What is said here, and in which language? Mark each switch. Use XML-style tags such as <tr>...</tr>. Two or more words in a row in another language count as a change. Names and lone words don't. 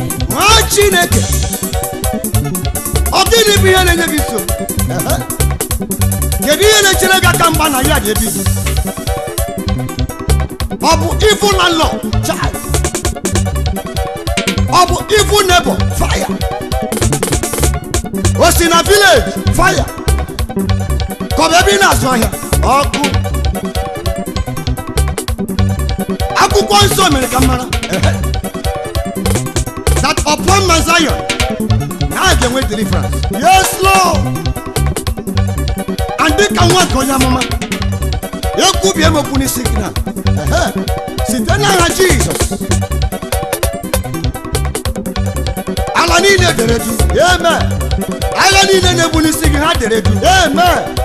<ig>Nwa Chineke. Ọ gịnị bụ ihe na-enye gị nsogbu? Kedu ihe na-echere gị aka mgba na ya ga-ebido? Ọ bụ</ig> <en>evil landlord, child.</en> <ig>Ọ bụ</ig> <en>evil neighbor, fire.</en> <ig>O si na village, fire. Ka ọ bụ ebe ị na-azụ ahịa? Ọkụ. Akwụkwọ nsọ mere ka m mara. Ehe.</ig> <en>That upon Mount Zion,</en> <ig>na a ga-enwe</ig> <en>deliverance. Yes, Lord.</en> <ig>And dịka nwa nke onye amụma, ekwubie m okwu n'isi gị na. Ehe. Site n'aha Jizọs. Ala niile dere du. Amen. Agha niile na-egbu n'isi gị, ha dere du. Amen.</ig>